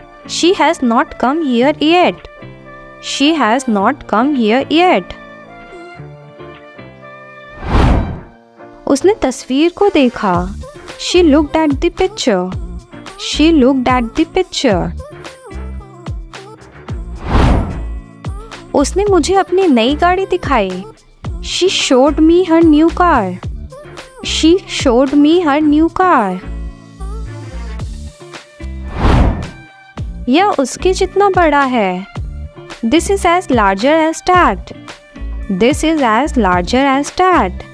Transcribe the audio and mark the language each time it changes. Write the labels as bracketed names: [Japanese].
[English] She has not come here yet. She has not come here yet. [Hindi] उसने तस्वीर को देखा। [English] She looked at the picture. She looked at the picture. [Hindi] उसने मुझे अपनी नई गाड़ी दिखाई। [English] She showed me her new car. She showed me her new car. [Hindi] यह उसके जितना बड़ा है। [English] This is as larger as that. This is as larger as that.